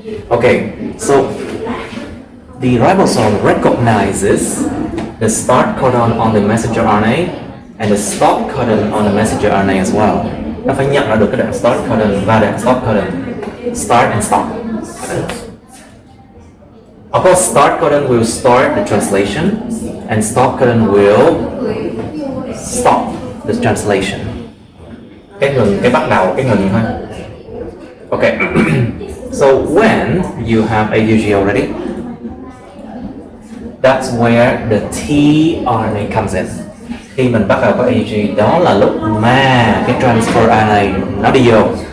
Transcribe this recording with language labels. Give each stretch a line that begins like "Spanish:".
English: Okay, so the ribosome recognizes the start codon on the messenger RNA and the stop codon on the messenger RNA as well.
Vietnamese: Nó phải nhận ra được cái đoạn start codon và đoạn stop codon.
English: Start and stop. Of course, start codon will start the translation and stop codon will stop the translation.
Vietnamese: Cái ngừng, cái bắt đầu, cái ngừng thôi.
English: Okay. So when you have AUG already, that's where the tRNA comes in.
Vietnamese: Khi mình bắt đầu có AUG, đó là lúc mà cái transfer RNA nó đi vô.